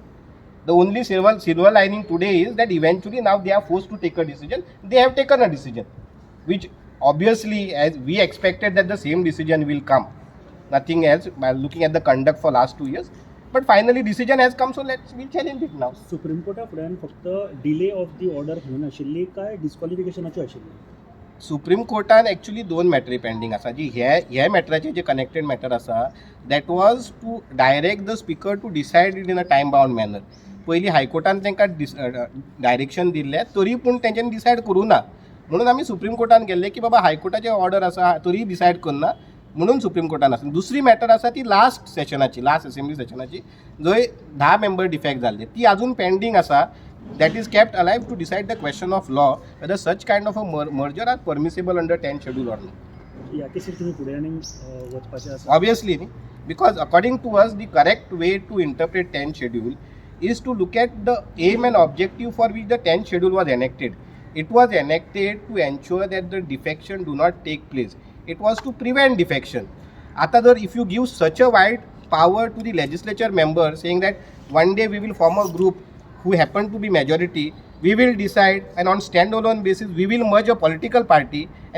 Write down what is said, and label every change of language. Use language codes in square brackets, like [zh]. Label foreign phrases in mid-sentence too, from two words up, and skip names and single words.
[en] The only silver lining today is that eventually now they are forced to take a decision. They have taken a decision, which obviously, as we expected that the same decision will come. Nothing else by looking at the conduct for last 2 years. But finally decision has come, so we'll challenge it now. [kok] सुप्रीम कोर्टा फुड्यान फक्त [en] delay of the order [kok] घेवन आशिल्ली काय डिस्क्वॉलिफिकेशनाची आशिल्ली? सुप्रीम कोर्टान एक्चुअली 2 मॅटरी पेंडींग आसा. जी ह्या मॅटराचे जे कनेक्टेड मॅटर आसा, [en] that was to direct the speaker to decide it in a time bound manner. [kok] पयलीं हायकोर्टान तांकां डायरेक्शन दिल्लें, तरी पूण तेंच्यांनी डिसायड करूं ना. म्हणून आमी सुप्रीम कोर्टान गेल्ले की बाबा हायकोर्टाचे ऑर्डर आसा तरी डिसायड करना, म्हणून सुप्रीम कोर्टान आसा. दुसरी मॅटर आसा ती [en] last assembly [kok] सेशनाची, जंय 10 [en] member defect [kok] जाल्ले, ती अजून पेंडींग आसा. [en] that is kept alive to decide the question of law whether such kind of a merger are permissible under 10th schedule or not. [kok] ह्या केसीर तुमी फुडें आनी वचपाचें आसा? [en] Obviously, because according to us, the correct way to interpret 10th schedule is to look at the aim and objective for which the 10th schedule was enacted. It was enacted to ensure that the defection do not take place. It was to prevent defection. Atadar, if you give such a wide power to the legislature member, saying that one day we will form a group who happen to be majority, we will decide, and on standalone basis we will merge a political party.